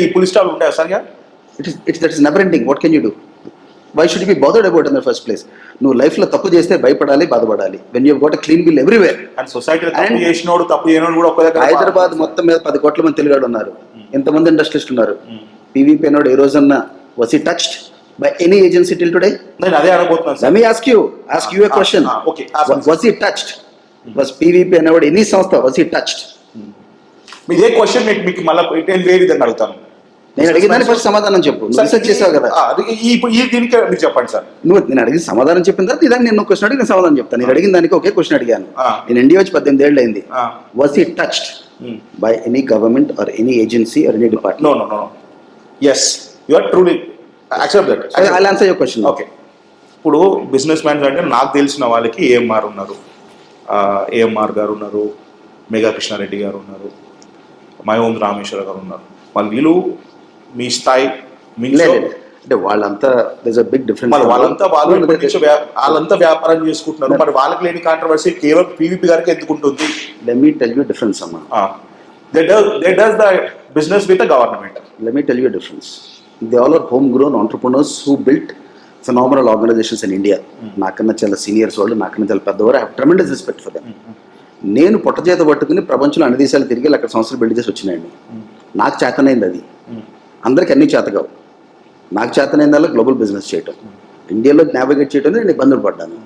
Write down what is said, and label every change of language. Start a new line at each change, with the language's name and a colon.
Telugu: ఈ పులి స్టాల్ ఉంటాయి sir?
English: That is never ending. What can you do? Why should be bothered about in the first place?
Telugu: నువ్వు లైఫ్లో తప్పు చేస్తే భయపడాలి, బాధపడాలి.
English: When you got a clean bill everywhere.
Telugu: And సొసైటీలో తప్పు చేసినోడు తప్పు చేయనోడు కూడా ఒక దగ్గర. హైదరాబాద్ మొత్తం మీద 10 కోట్ల మంది తెలుగాడు ఉన్నారు, ఎంతమంది ఇండస్ట్రియలిస్ట్ ఉన్నారు. పీవీపీ అన్నాడు ఏ రోజన్నా
English: was he touched by any agency till today?
Telugu: నేను అదే అడగబోతున్నాను.
English: Let me ask you a question. Okay. Was he touched? Was PVP
Telugu: అనేవాడు ఎన్ని సంస్థ
English: was he touched?
Telugu: ఇదే క్వశ్చన్ మీకు మళ్ళీ నేను వేరే విధంగా అడుగుతాను. నేను అడిగిన దానికి ఫస్ట్ సమాధానం చెప్పు. నువ్వు రీసెర్చ్ చేసావు కదా. ఇప్పుడు ఈ దీనికి మీరు చెప్పండి సార్. నువ్వు నేను అడిగిన సమాధానం చెప్పిన తర్వాత ఇదాన్ని నేను క్వశ్చన్ అడిగి నేను సమాధానం చెప్తాను. నేను అడిగిన దానికి ఒకే క్వశ్చన్ అడిగాను. నేను ఇండియా వచ్చి 18 ఏళ్ళు అయింది.
English: Was it touched by any government or any agency or any department? No. Yes, you are truly accept that. I answer your question.
Telugu: Okay, ఇప్పుడు బిజినెస్ మ్యాన్స్ అంటే నాకు తెలిసిన వాళ్ళకి ఏఎంఆర్ ఉన్నారు, ఏఎంఆర్ గారు ఉన్నారు, మేఘా కృష్ణారెడ్డి గారు ఉన్నారు, మయోమ్ రామేశ్వర గారు ఉన్నారు. వీళ్ళు మీ స్థాయి అంటే వాళ్ళంతా బిగ్ డిఫరెన్స్. వాళ్ళంతా వ్యాపారం చేసుకుంటున్నారు. మరి వాళ్ళకి లేని కాంట్రవర్సీ కేవలం పీవీపీ గారికి ఎందుకు ఉంటుంది?
English: Let me tell you difference అమ్మా. They does the business with the government. Let me tell you a difference. They all are homegrown entrepreneurs who built phenomenal organizations in India.
Telugu: నాకన్నా చాలా seniors వాళ్ళు, నాకన్నా చాలా పెద్దవారు.
English: I have tremendous respect for them.
Telugu: నేను పొట్టచేత పట్టుకుని ప్రపంచంలో అన్ని దేశాలు తిరిగి అక్కడ సంస్థలు బిల్డ్ చేసి వచ్చినాయండి. నాకు చేతనైంది అది. అందరికి అన్ని చేతగావు. నాకు చేతనైందల్లా గ్లోబల్ బిజినెస్ చేయటం, ఇండియాలో నావిగేట్ చేయడం నేను ఇబ్బందులు పడ్డాను.